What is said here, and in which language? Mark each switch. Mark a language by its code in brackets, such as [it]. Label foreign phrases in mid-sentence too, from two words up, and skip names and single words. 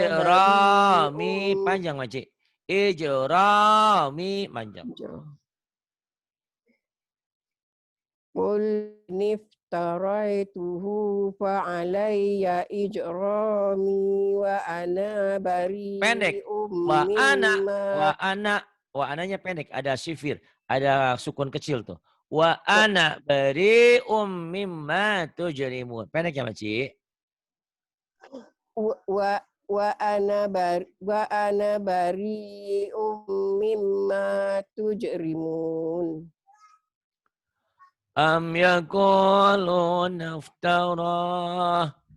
[ar] Ijrami bari'um. [ms] panjang Makcik. Ijrami panjang. [ar] Qul niftaraytuhu fa'alayya ijrami wa ana [ms] Pendek. [ar] bari'um Wa mimma. [ms] ananya pendek. Ada sifir. Ada sukun kecil tuh. [ar] Wa ana bari'um mimma tujrimun. [ms] Pendek ya Makcik. [ar] Wa ana bari'um mimma tujrimun. Am yakuluna iftarah.